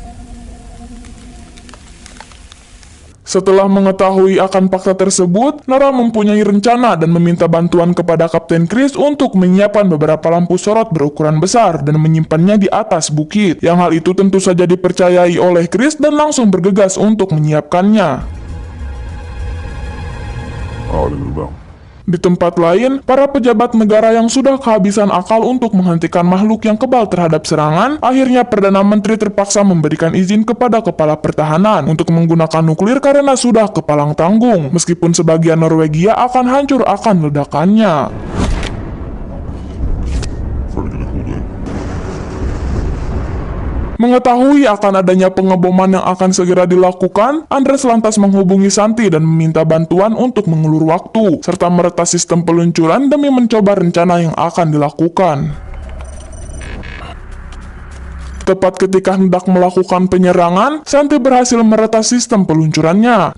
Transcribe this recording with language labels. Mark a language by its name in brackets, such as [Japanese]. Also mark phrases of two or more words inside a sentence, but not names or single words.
[Indonesian] Setelah mengetahui akan fakta tersebut, Nora mempunyai rencana dan meminta bantuan kepada Kapten Chris untuk menyiapkan beberapa lampu sorot berukuran besar dan menyimpannya di atas bukit. Yang hal itu tentu saja dipercayai oleh Chris dan langsung bergegas untuk menyiapkannya. [Swedish] Ja, det är bra. [Indonesian] Di tempat lain, para pejabat negara yang sudah kehabisan akal untuk menghentikan makhluk yang kebal terhadap serangan, akhirnya Perdana Menteri terpaksa memberikan izin kepada kepala pertahanan untuk menggunakan nuklir karena sudah kepalang tanggung, meskipun sebagian Norwegia akan hancur akan ledakannya. [Swedish] Följande koder. [Indonesian] Mengetahui akan adanya pengeboman yang akan segera dilakukan, Andres lantas menghubungi Santi dan meminta bantuan untuk mengulur waktu, serta meretas sistem peluncuran demi mencoba rencana yang akan dilakukan. Tepat ketika hendak melakukan penyerangan, Santi berhasil meretas sistem peluncurannya.